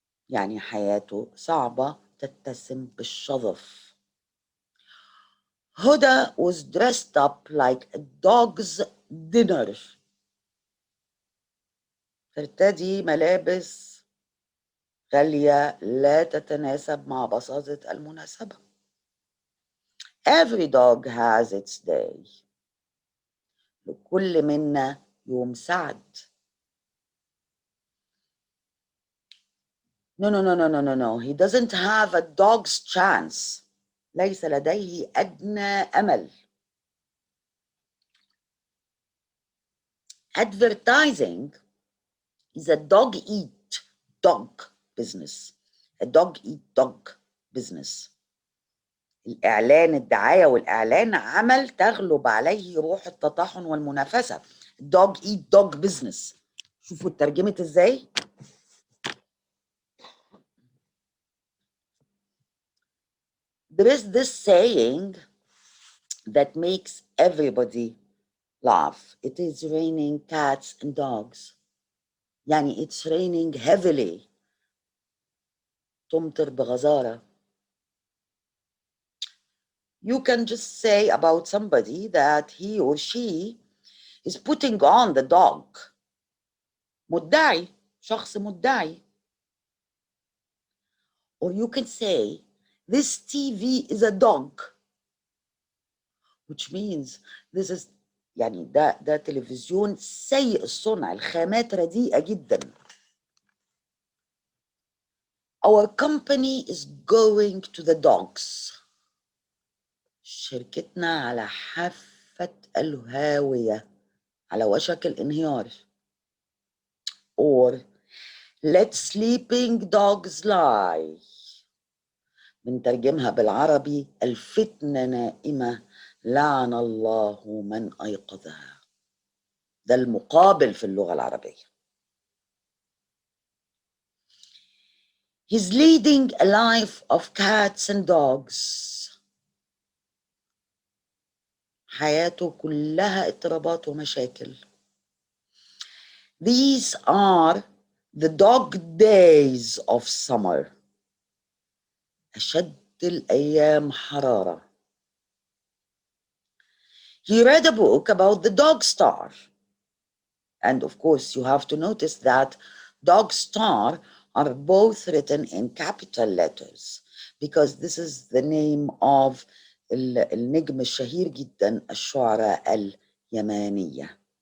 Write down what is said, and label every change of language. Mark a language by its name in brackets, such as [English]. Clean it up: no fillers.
[Arabic] يعني حياته صعبة تتسم بالشظف. [English] Huda was dressed up like a dog's dinner. [Arabic] ترتدي ملابس غالية لا تتناسب مع بساطة المناسبة. [English] Every dog has its day. [Arabic] لكل منا يوم سعد. [English] No. He doesn't have a dog's chance. [Arabic] ليس لديه أدنى أمل. [English] Advertising is a dog-eat-dog business. A dog-eat-dog business. [Arabic] الإعلان، الدعاية والإعلان عمل تغلب عليه روح التطاحن والمنافسة. [English] dog-eat-dog business. [Arabic] شوفوا الترجمة إزاي؟ [English] There is this saying that makes everybody laugh. It is raining cats and dogs. [Arabic] يعني [English] it's raining heavily. [Arabic] تمطر بغزارة. [English] You can just say about somebody that he or she is putting on the dog. [Arabic] مدعي، شخص مدعي. [English] Or you can say this TV is a dog, which means this is [Arabic] يعني ده تلفزيون سيء الصنع، الخامات رديئة جدا. [English] Our company is going to the dogs. [Arabic] شركتنا على حافة الهاوية، على وشك الانهيار. [English] Or let sleeping dogs lie. [Arabic] بنترجمها بالعربي الفتنة نائمة لعن الله من أيقظها. ده المقابل في اللغة العربية. [English] He's leading a life of cats and dogs. [Arabic] حياته كلها اضطرابات ومشاكل. [English] These are the dog days of summer. [Arabic] أشد الأيام حرارة. [English] He read a book about the dog star. And of course, you have to notice that dog star are both written in capital letters because this is the name of [Arabic] النجم الشهير جدا الشعراء اليمانية.